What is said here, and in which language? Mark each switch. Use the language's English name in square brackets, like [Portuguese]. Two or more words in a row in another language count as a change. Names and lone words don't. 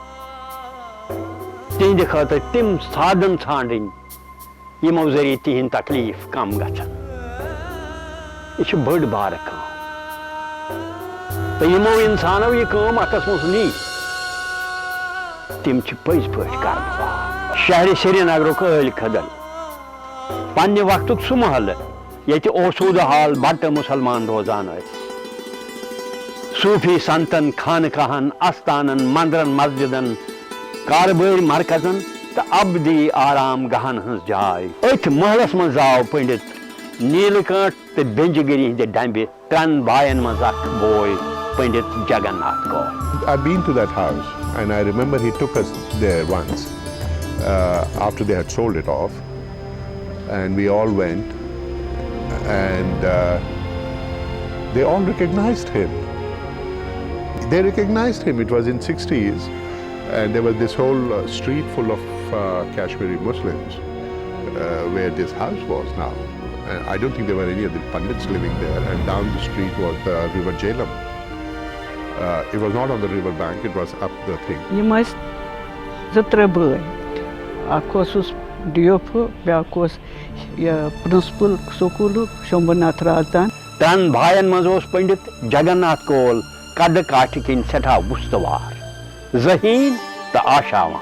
[Kashmiri] تہند خاطر تم سادن ژھانڈن یمو ذریعہ تہند تکلیف کم گژھن. یہ بڑ بار کام تو یمو انسانو یہ کام اتس مز نی تم پز پہ کرن. شہر سری نگرک عٲلۍ خدل پنہ وقتک سہ محلہ ییٚتہِ اوسوٗدٕ حال بٹہٕ مسلمان روزان ٲسۍ. صوٗفی سنتن خانقاہن استانن مندرن مسجدن کاربٲرۍ مرکزن تہٕ ابدی آرام گاہن ہٕنٛز جاے. أتھۍ محلس منٛز آو پنڈت نیٖلہٕ کانٛٹھ تہٕ بینجہِ گِری ہٕنٛدِ ڈمبہِ ترٛٮ۪ن بایَن منٛز اکھ بوے پنڈت جگن-ناتھ کول. [English] I've been to that house and I remember he took us there once after they had sold it off, and we all went. And they all recognized him. They recognized him. It was in 60s, and there was this whole street full of Kashmiri Muslims where this house was now. I don't think there were any of the Pandits living there. And down the street was the river Jhelum. It was not on the river bank. It was up the thing. [Kashmiri] Yim ٲسۍ 2-3 bٲے. اکھ اوسُس DOP بیٛاکھ اوس پرنسپل سکوٗلُک شمبھوٗناتھ رازدان. ترٛٮ۪ن بایَن منٛز اوس پنڈت جگن-ناتھ کول کڈٕ کاٹھِ کِنۍ سٮ۪ٹھاہ وُستوار، ذہیٖن تہٕ آشاوان.